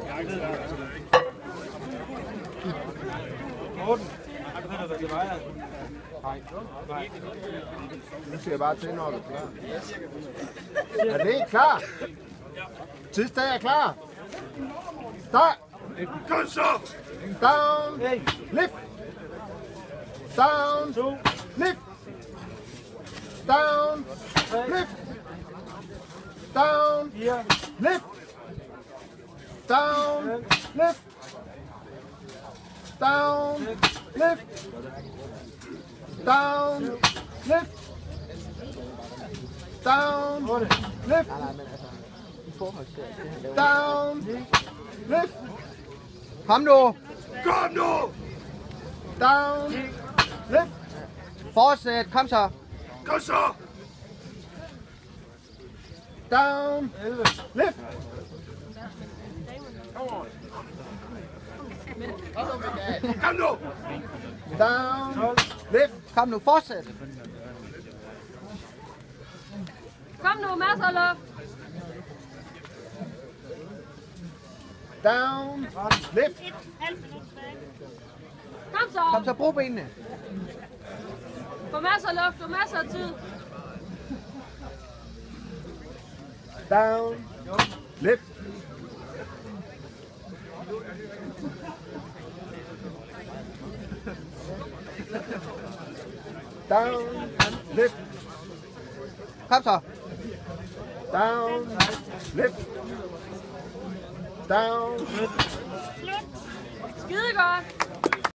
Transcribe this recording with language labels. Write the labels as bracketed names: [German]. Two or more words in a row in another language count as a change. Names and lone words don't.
[Danish] Nu ser jeg bare til, når du er klar. Er det klar? Tidsdag er klar. Start. Kom så! [English] Down. Lift. Down. Lift. Down. Lift. Down. Lift. Down. Lift. Down. Lift. Down. Lift. Down. Lift. Down. Lift. [Danish] Kom nu. Kom nu! [English] Down. Lift. [Danish] Fortsæt, kom så. Kom så! [English] Down. Lift. [Danish] Kom nu! [English] Down. Lift. [Danish] Kom nu, fortsæt. Kom nu, masser af luft. [English] Down. Lift. [Danish] Kom så. Kom så, brug benene. Få masser af luft og masser af tid. [English] Down. Lift. Down. Lift. [Danish] Kom så. [English] Down. Lift. Down. [Danish] Skide godt.